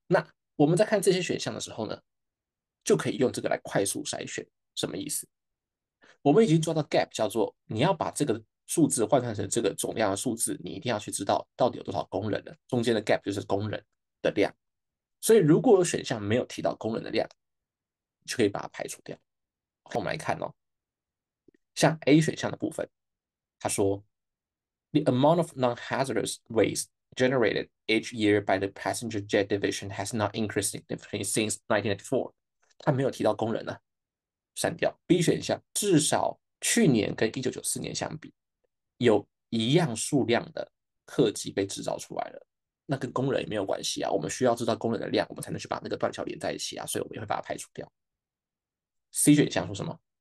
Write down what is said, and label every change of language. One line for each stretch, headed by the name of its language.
Chinese: 那我们在看这些选项的时候呢，就可以用这个来快速筛选。什么意思？我们已经抓到 gap，叫做你要把这个数字换算成这个总量的数字，你一定要去知道到底有多少工人了。中间的 gap 就是工人的量。所以如果有选项没有提到工人的量，就可以把它排除掉。
English: 我们来看哦，像 A 选项的部分，他说 The amount of non-hazardous waste generated each year by the passenger jet division has not increased significantly since 1994。
Chinese: 他没有提到工人呢，删掉。B 选项至少去年跟1994年相比，有一样数量的客机被制造出来了，那跟工人也没有关系啊。我们需要知道工人的量，我们才能去把那个断桥连在一起啊，所以我们也会把它排除掉。C 选项说什么？